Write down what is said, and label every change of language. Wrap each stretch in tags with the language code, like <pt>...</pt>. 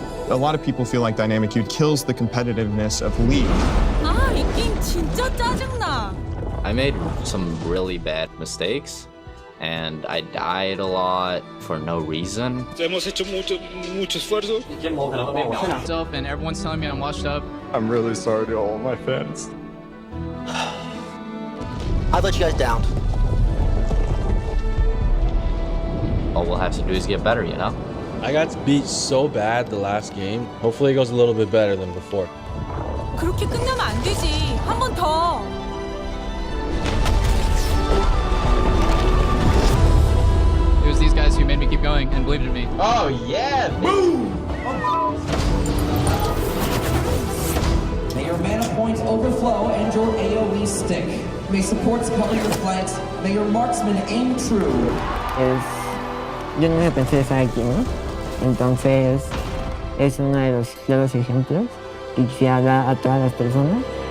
<en>A lot of people feel like Dynamic Dude kills the competitiveness of League.</en> <ko>아, 이 게임 진짜 짜증나.</ko> <en>I made some really bad mistakes and I died a lot for no reason.</en> <es>Hemos hecho mucho esfuerzo.</es> <en>Up and everyone's telling me I'm washed up. I'm really sorry to all my fans. I let you guys down. All we'll have to do is get better, you know? I got beat so bad the last game. Hopefully it goes a little bit better than before.</en> <ko>그렇게 끝나면 안 되지. 한 번 더.</ko> <en>It was these guys who made me keep going and believed in me. Oh yeah! Boom! May your mana points overflow and your AoE stick. May supports cover your flanks. May your marksmen aim true.</en> <es>Yo no me pensé estar aquí, ¿no? Entonces, es uno de los claros ejemplos que quisiera dar a todas las personas.</es>